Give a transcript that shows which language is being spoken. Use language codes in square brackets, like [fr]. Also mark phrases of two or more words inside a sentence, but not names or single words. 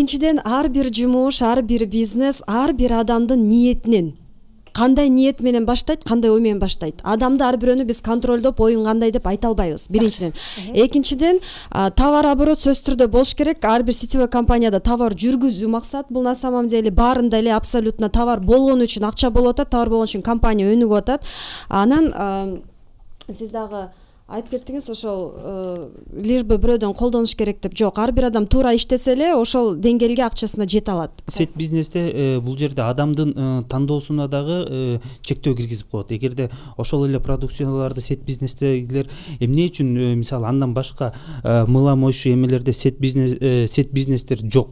[ky] Биринчиден ар бир жумуш, ар бир бизнес, ар бир адамдын ниетинен кандай ниет менен баштайт, кандай ой менен баштайт. Адамды ар бирөөнү биз контролдоп, оюн кандай деп айта албайбыз. Биринчиден. Экинчиден, товар оборот сөзсүз түрдө болуш керек. Ар бир сетевой компанияда товар жүргүзүү максат. Бул [ru] на самом деле [ky] баарында эле абсолютно товар болгон үчүн акча болуп атат, товар болгон үчүн компания өнүгүп атат. Анан сиз дагы айтып кеттиңиз, ошол [ru] лишь бы [ky] бирөөдөн колдонуш керек деп. Жок, ар бир адам туура иштесе эле ошол деңгээлге акчасына жете алат. Сет бизнесте бул жерде адамдын тандоосуна дагы чектөө киргизип коет. Эгерде ошол эле продукцияларды сет бизнестегилер эмне үчүн мисалы андан башка [ru] мыла моющий [ky] эмелерде сет бизнестер жок.